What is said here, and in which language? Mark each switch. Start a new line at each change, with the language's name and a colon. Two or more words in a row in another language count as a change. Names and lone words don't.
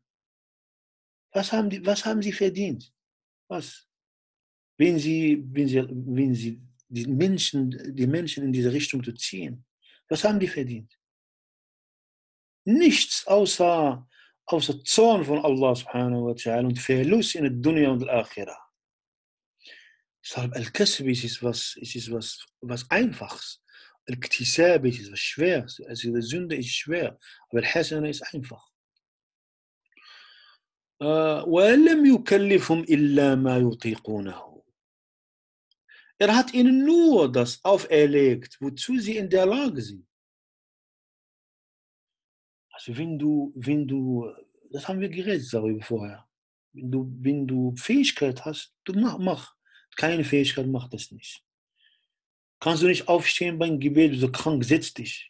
German: Was haben sie verdient? Was? Wenn sie die Menschen in diese Richtung zu ziehen, was haben die verdient? Nichts außer Zorn von
Arabic: الله سبحانه وتعالى
German: und Verlust in der Dunya und der Akhirah. Deshalb Al-Kasb ist was Einfaches. Al-Iktisab ist was Schweres. Also die Sünde ist schwer, aber Al-Hasana ist einfach.
Arabic: وَلَمْ يُكَلِّفْهُمْ إِلَّا مَا يُطِيقُونَهُ.
German: Hat ihnen nur das auferlegt, wozu sie in der Lage sind. Also wenn du, das haben wir geredet darüber vorher. Wenn du Fähigkeit hast, du mach. Keine Fähigkeit, mach das nicht. Kannst du nicht aufstehen beim Gebet, so krank, setz dich.